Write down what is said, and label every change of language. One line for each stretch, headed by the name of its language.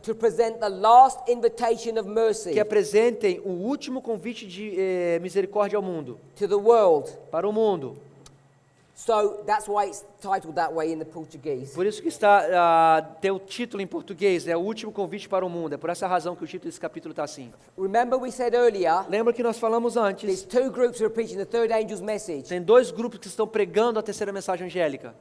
English: to present the last invitation of mercy
Portuguese: que apresentem o último convite de misericórdia ao mundo,
English: to the world.
Portuguese: para o mundo.
English: So that's why it's titled that way in the Portuguese.
Portuguese: Por isso que tem o título em português, é o último convite para o mundo. É por essa razão que o título desse capítulo está assim.
English: Remember we said earlier,
Portuguese: Lembra que nós falamos
English: there's
Portuguese: antes,
English: two groups who are preaching the third angel's message.
Portuguese: tem dois grupos que estão pregando a terceira mensagem angélica.